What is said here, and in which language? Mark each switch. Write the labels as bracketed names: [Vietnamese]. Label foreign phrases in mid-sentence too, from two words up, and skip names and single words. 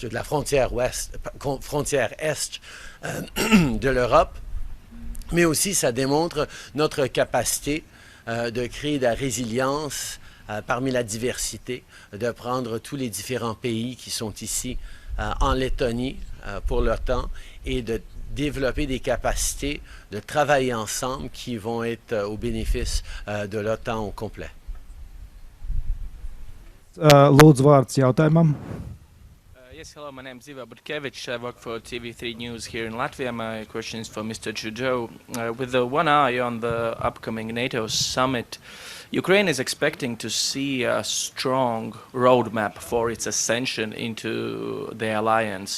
[French] de la frontière est de l'Europe, mais aussi ça démontre notre capacité de créer de la résilience parmi la diversité, de prendre tous les différents pays qui sont ici en Lettonie pour l'OTAN et de développer des capacités de travailler ensemble qui vont être au bénéfice de l'OTAN au complet. [Latvian] Lūdzu, vārds jautājumam. [English] Yes, Yes, hello, my name is Ivo Butkevich. I work for TV3 News here in Latvia. My question is for Mr. Trudeau. With the one eye on the upcoming NATO summit, Ukraine is expecting to see a strong roadmap for its ascension into the alliance.